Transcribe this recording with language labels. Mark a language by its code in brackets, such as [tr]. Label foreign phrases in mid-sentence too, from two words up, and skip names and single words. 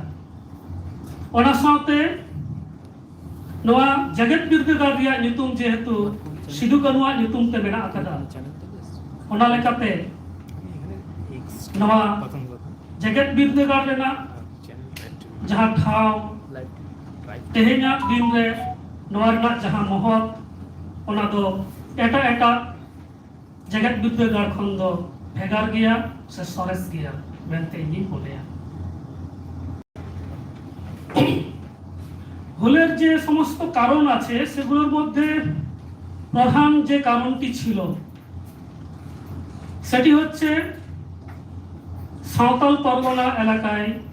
[sat] ᱚᱱᱟ ᱥᱟᱶᱛᱮ ᱱᱚᱣᱟ ᱡᱮᱜᱮᱫ ᱵᱤᱨᱫᱟᱹᱜᱟᱲ ᱨᱮᱭᱟᱜ ᱧᱩᱛᱩᱢ ᱡᱮᱦᱮᱛᱩ ᱥᱤᱫᱩ ᱠᱟᱹᱱᱩᱣᱟᱜ ᱧᱩᱛᱩᱢ ᱛᱮ ᱢᱮᱱᱟᱜ ᱟᱠᱟᱫᱟ, ᱚᱱᱟ ᱞᱮᱠᱟᱛᱮ ᱱᱚᱣᱟ ᱡᱮᱜᱮᱫ ᱵᱤᱨᱫᱟᱹᱜᱟᱲ ᱨᱮᱱᱟᱜ ᱡᱟᱦᱟᱸ ᱴᱷᱟᱶ, ᱛᱮᱦᱮᱧᱟᱜ ᱫᱤᱱ ᱨᱮ ᱱᱚᱣᱟ ᱨᱮᱱᱟᱜ ᱡᱟᱦᱟᱸ ᱢᱚᱦᱚᱛ, ᱚᱱᱟ ᱫᱚ ᱮᱴᱟᱜ ᱮᱴᱟᱜ ᱡᱮᱜᱮᱫ ᱵᱤᱨᱫᱟᱹᱜᱟᱲ ᱠᱷᱚᱱ ᱫᱚ ᱵᱷᱮᱜᱟᱨ ᱜᱮᱭᱟ ᱥᱮ ᱥᱚᱨᱮᱥ ᱜᱮᱭᱟ ᱢᱮᱱᱛᱮ ᱤᱧᱤᱧ ᱢᱚᱱᱮᱭᱟ। [bn] হুলের যে সমস্ত কারণ আছে সেগুলোর মধ্যে প্রধান যে কারণটি ছিল সেটি হচ্ছে সাঁওতাল পরগনা এলাকায়